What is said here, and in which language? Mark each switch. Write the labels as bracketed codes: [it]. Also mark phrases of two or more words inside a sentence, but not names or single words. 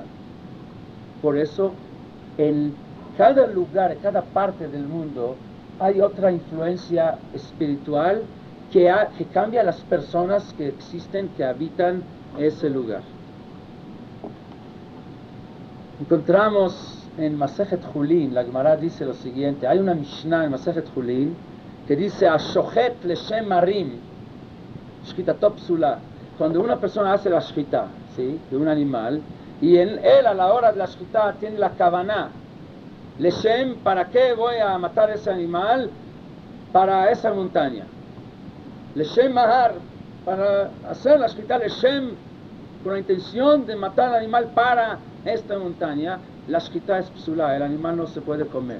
[es] Por eso, en cada lugar, en cada parte del mundo, hay otra influencia espiritual que cambia a las personas que existen, que habitan ese lugar. Encontramos en Masejet Julin, la Gemara dice lo siguiente, hay una Mishnah en Masejet Julin que dice, [he] Ashochet leshem marim, shkitato psula, [es] cuando una persona hace la shkita, ¿sí?, de un animal, y él a la hora de la shkita tiene la kavaná, Leshem, ¿para qué voy a matar ese animal? Para esa montaña. [he] Leshem Mahar, [es] para hacer la shkita Leshem, con la intención de matar al animal para esta montaña, la shkita es psulá, el animal no se puede comer.